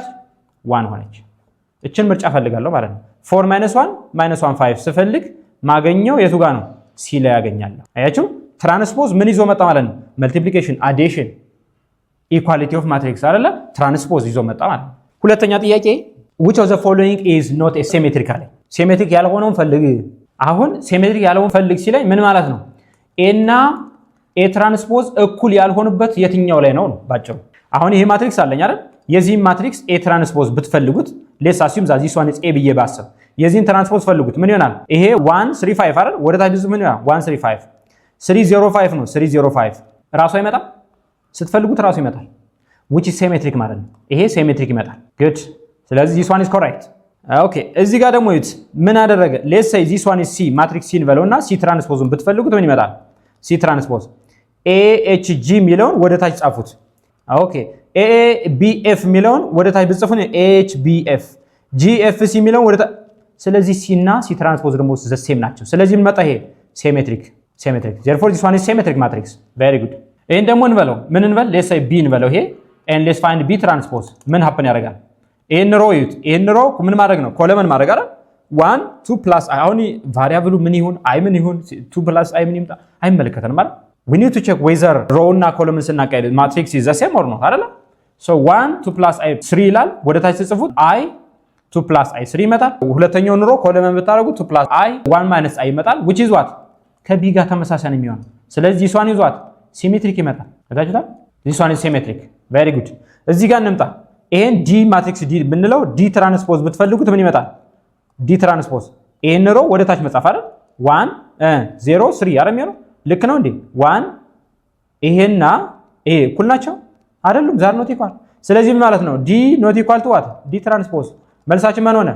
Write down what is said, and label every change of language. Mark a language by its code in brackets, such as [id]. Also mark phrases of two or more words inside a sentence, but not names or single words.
[am] 1 ሆነች። እችን ምርጫ ፈልጋለሁ ማለት ነው። 4 ማይነስ 1 ማይነስ 1 5 ስፈልግ ማገኘው የቱ ጋር ነው? ሲ ላይ ያገኛለሁ። አያችሁ ትራንስፖዝ ምን ይዞ መጣ ማለት ነው? [en] multiplication, addition, equality of matrix አይደለ? [am] ትራንስፖዝ ይዞ መጣ ማለት ነው። ሁለተኛ ጥያቄ [en] which of the following is not a symmetrical? [am] ሲሜትሪክ ያልሆነውን ፈልግ። አሁን ሲሜትሪክ ያልሆነውን ፈልግ ሲለኝ ምን ማለት ነው? ኤ እና [en] A transpose [am] እኩል ያልሆኑበት የትኛው ላይ ነው ነው ባጭሩ። አሁን ይሄ ማትሪክስ አለኝ አይደል? የዚህን ማትሪክስ [en] A transpose [am] ብትፈልጉት [en] let's assume that this one is A [am] ብዬ ባስብ የዚህን ትራንስፖዝ ፈልጉት ምን ይሆናል? ይሄ 135 አይደል? ወደ ታች ምን ይሆናል? 135 305 ነው። 305 ራሱ አይመጣም? ስትፈልጉት ራሱ ይመጣል። [en] which is symmetric [am] ማለት ነው። ይሄ ሲሜትሪክ ይመጣል። good ስለዚህ [en] this one is correct። [am] ኦኬ እዚህ ጋር ደግሞ ይት ምን አደረገ? [en] let's say this one is c [am] ማትሪክስ c እንበለውና c ትራንስፖዝን ብትፈልጉት ምን ይመጣል? [en] c transpose [am] AHG ሚለውን ወደ ታች ጻፉት። ኦኬ ABF ሚለውን ወደ ታች ብትጽፉን AHBF GFC ሚለውን ወደ ታች። ስለዚህ c እና [en] c transpose [am] ደግሞ [en] the same [am] ናቸው። ስለዚህ ምን መጣ? ይሄ ሲሜትሪክ [en] therefore this one is symmetric matrix very good። [am] ይሄን ደግሞ እንበለው ምን እንበል? [en] let's say b [am] እንበለው ይሄ [en] and let's find b transpose [am] ምን happen ያደርጋል? ይሄን ሮ ይዩት። ይሄን ሮ ምን ማድረግ ነው? ኮለመን ማድረግ አይደል? 1 2 ፕላስ አሁን ቫሪያብሉ ምን ይሁን አይ ምን ይሁን 2 [en] plus i [am] ምን ይምጣ አይመለከተንም ማለት [en] we need to check whether [am] ሮ እና ኮለመን ስናቀያይር ማትሪክስ [en] is the same or not [am] አይደል? [en] so 1 2 plus i 3 [am] ይላል። ወደ ታች ጽፉት i [en] 2 plus i 3 [am] ይመጣል። ሁለተኛውን ሮ ኮለመን ብታረጉ [en] 2 plus i 1 minus i [am] ይመጣል [en] which is what [am] ከቢ ጋር ተመሳሳይ ነው የሚሆነው። ስለዚህ [en] this one is what [am] ሲሜትሪክ ይመጣል። ታውቃላችሁ [en] this one is symmetric very good። [am] እዚህ ጋር እንምጣ። ይሄን [en] D matrix [am] ዲ ብንለው [en] D transpose [am] ብትፈልጉት ምን ይመጣል? [en] D transpose [am] ይሄን ሮ ወደ ታች መጻፍ አይደል? 1 0 3 አረ የሚሆነው ልክ ነው እንዴ? 1 ይሄና ይሄ እኩል ናቸው አይደሉም? [en] they're not equal። [am] ስለዚህ ምን ማለት ነው? [en] D not equal to what? D transpose። [am] መልሳችን ምን ሆነ?